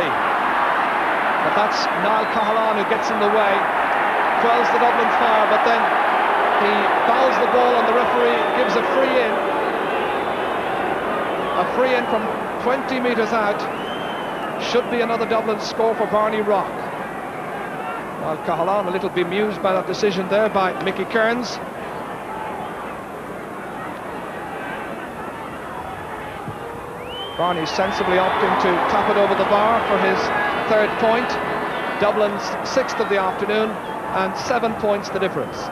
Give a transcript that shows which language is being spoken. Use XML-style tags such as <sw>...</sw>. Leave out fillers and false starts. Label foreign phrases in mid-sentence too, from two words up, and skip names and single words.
<en>But that's Niall Cahalane who gets in the way. Quells the Dublin fire, but then he fouls the ball and the referee gives a free in. A free in from 20 metres out. Should be another Dublin score for Barney Rock. Niall Cahalane a little bemused by that decision there by Mickey Kearns. Barney sensibly opting to tap it over the bar for his third point. Dublin's sixth of the afternoon, and 7 points the difference.</en>